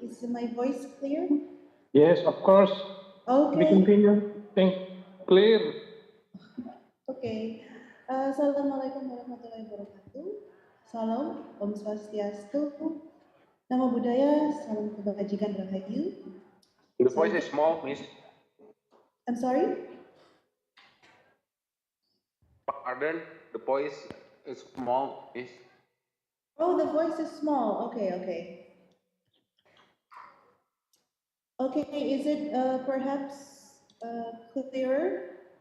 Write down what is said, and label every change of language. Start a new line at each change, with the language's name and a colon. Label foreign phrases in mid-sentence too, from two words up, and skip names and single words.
English: Is my voice clear? Yes, of course. We Okay. continue. Think clear. Okay.
Arabic: السلام عليكم ورحمة الله وبركاته.
Balinese: Salam, Om Swastiastu.
Indonesian: Nama budaya, salam kebajikan rahayu.
English: The voice is small, miss. I'm sorry? Pardon, the voice is small, Miss. Oh, the voice is small. Okay, okay. Okay, is it perhaps clearer?